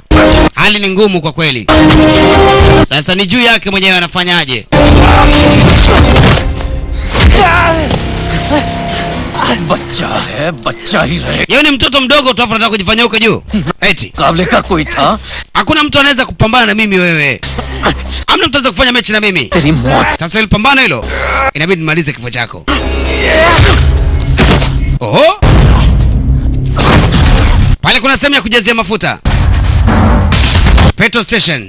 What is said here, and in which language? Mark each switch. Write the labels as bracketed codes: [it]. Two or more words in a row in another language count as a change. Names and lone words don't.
[sw] Hali ni ngumu kwa kweli. Sasa ni juu yake mwenyewe anafanyaje. [hi] बच्चा ही रहे. [sw] Yeye ni mtoto mdogo tu, anataka kujifanyia huko juu. Eti [hi] काबले का कोई था. [sw] hakuna mtu anaweza kupambana na mimi wewe. Hamna mtu anaweza kufanya mechi na mimi. [hi] तेरी मौत. [sw] Sasa ile pambano hilo inabidi nimalize kifo chako. Oho. Pale kuna sehemu ya kujazia mafuta. [en] Petrol station.